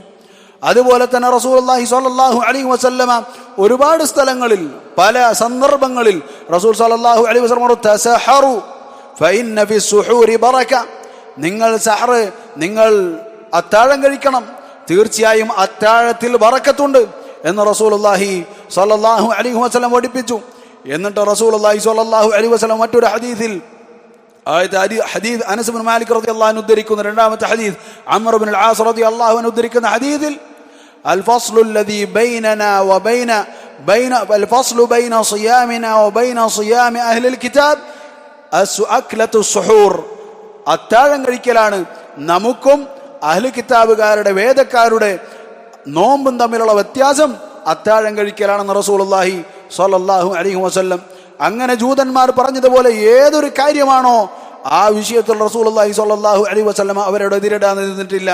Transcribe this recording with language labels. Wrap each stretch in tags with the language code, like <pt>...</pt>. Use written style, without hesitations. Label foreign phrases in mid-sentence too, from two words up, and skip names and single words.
<ml>അതുപോലെ തന്നെ</ml> <ar>رسول الله صلى الله عليه وسلم</ar> <ml>ഒരുപാട് സ്ഥലങ്ങളിൽ പല സന്ദർഭങ്ങളിൽ</ml> <ar>رسول صلى الله عليه وسلم</ar> <ml>പറഞ്ഞു</ml> <ar>تسحروا فإن في السحور بركة,</ar> <ml>നിങ്ങൾ അത്താഴം കഴിക്കണം, തീർച്ചയായും അത്താഴത്തിൽ ബറക്കത്തുണ്ട് എന്ന്</ml> <ar>رسول الله صلى الله عليه وسلم</ar> <ml>പഠിപ്പിച്ചു. എന്നിട്ട്</ml> <ar>رسول الله صلى الله عليه وسلم</ar> <ml>മറ്റൊരു ഹദീസിൽ ഹദീസ് അനസ് ഇബ്നു മാലിക്</ml> <ar>رضي الله عنه</ar> <ml>ഉദ്ധരിക്കുന്ന രണ്ടാമത്തെ ഹദീസ്,</ml> <ar>അംർ ഇബ്നു അൽ ആസ് رضي الله عنه</ar> <ml>ഉദ്ധരിക്കുന്ന ഹദീസിൽ</ml> <ar>الفصل الذي بيننا وبين الفصل بين صيامنا وبين صيام أهل الكتاب أكلة السحور,</ar> <ml>അത്താഴം കഴിക്കലാണ് നമുക്കും അഹ്ലു കിതാബുകാരുടെ വേദക്കാരുടെ നോമ്പും തമ്മിലുള്ള വ്യത്യാസം അത്താഴം കഴിക്കലാണെന്ന്</ml> <ar>رسول الله صلى الله عليه وسلم.</ar> <ml>അങ്ങനെ ജൂതന്മാർ പറഞ്ഞതുപോലെ ഏതൊരു കാര്യമാണോ ആ വിഷയത്തിൽ</ml> <ar>رسول الله صلى الله عليه وسلم</ar> <ml>അവരോട് എതിരിടാൻ നിന്നിട്ടില്ല.</ml>